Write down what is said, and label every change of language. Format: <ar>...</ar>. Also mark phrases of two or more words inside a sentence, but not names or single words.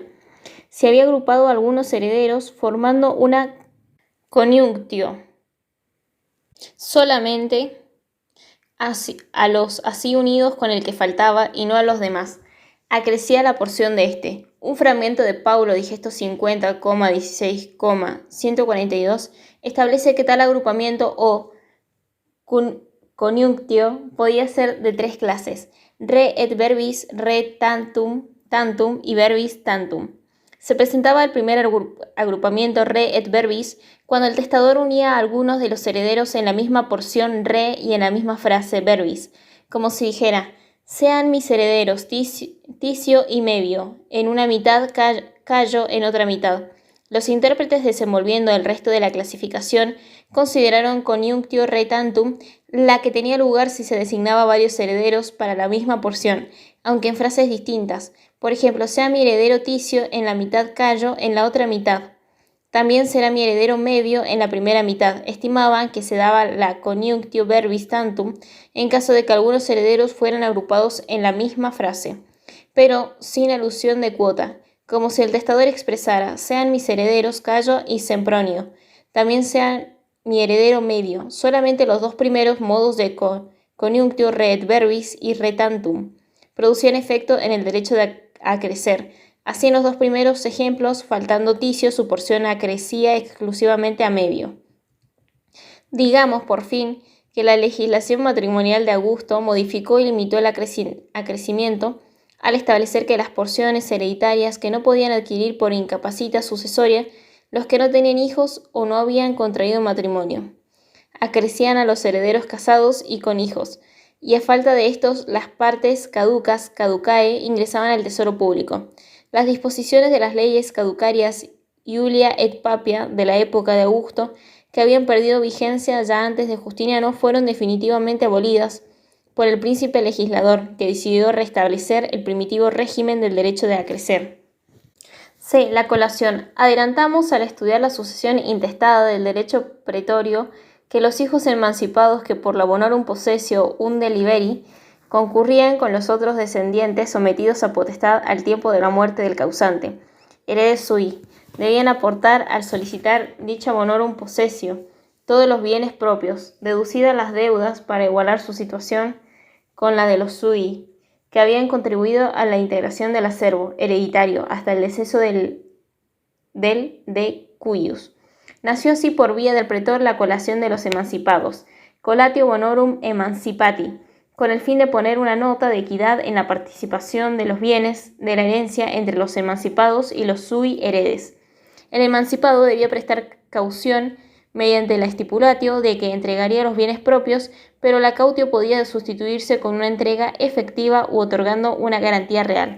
<es>Se había agrupado a algunos herederos formando una coniunctio, solamente a los así unidos con el que faltaba y no a los demás. Acrecía la porción de este. Un fragmento de Paulo Digesto 50,16,142 establece que tal agrupamiento o coniunctio podía ser de tres clases:</es> <la>re et verbis, re tantum y verbis tantum.</la> <es>Se presentaba el primer agrupamiento</es> <la>re et verbis</la> <es>cuando el testador unía a algunos de los herederos en la misma porción re y en la misma frase verbis, como si dijera: sean mis herederos Ticio y Mevio en una mitad, Cayo en otra mitad. Los intérpretes, desenvolviendo el resto de la clasificación, consideraron</es> <la>coniunctio re tantum</la> <es>la que tenía lugar si se designaba varios herederos para la misma porción, aunque en frases distintas. Por ejemplo, sea mi heredero Ticio en la mitad, Cayo en la otra mitad. También será mi heredero Mevio en la primera mitad. Estimaban que se daba la</es> <la>coniunctio verbis tantum</la> <es>en caso de que algunos herederos fueran agrupados en la misma frase, pero sin alusión de cuota, como si el testador expresara: sean mis herederos Cayo y Sempronio, también sean mi heredero Mevio. Solamente los dos primeros modos de</es> <la>coniunctio re et verbis</la> <es>y</es> <la>re tantum</la> <es>producían efecto en el derecho de acrecer. Así, en los dos primeros ejemplos, faltando Ticio, su porción acrecía exclusivamente a Mevio. Digamos, por fin, que la legislación matrimonial de Augusto modificó y limitó el acrecimiento al establecer que las porciones hereditarias que no podían adquirir por incapacita sucesoria los que no tenían hijos o no habían contraído matrimonio. Acrecían a los herederos casados y con hijos, y a falta de estos, las</es> <la>partes caducae,</la> <es>ingresaban al tesoro público. Las disposiciones de las leyes caducarias Iulia et Papia de la época de Augusto, que habían perdido vigencia ya antes de Justiniano, fueron definitivamente abolidas por el príncipe legislador, que decidió restablecer el primitivo régimen del derecho de acrecer. C. La colación. Adelantamos al estudiar la sucesión intestada del derecho pretorio que los hijos emancipados que por la</es> <la>bonorum possessio un deliberi</la> <es>concurrían con los otros descendientes sometidos a potestad al tiempo de la muerte del causante,</es> <la>heredes sui,</la> <es>debían aportar al solicitar dicha</es> <la>bonorum possessio</la> <es>todos los bienes propios, deducidas las deudas para igualar su situación con la de los sui, que habían contribuido a la integración del acervo hereditario hasta el deceso del</es> <la>de cuius.</la> <es>Nació así por vía del pretor la colación de los emancipados,</es> <la>colatio bonorum emancipati,</la> <es>con el fin de poner una nota de equidad en la participación de los bienes de la herencia entre los emancipados y los</es> <la>sui heredes.</la> <es>El emancipado debía prestar caución mediante la stipulatio de que entregaría los bienes propios, pero la cautio podía sustituirse con una entrega efectiva u otorgando una garantía real.</es>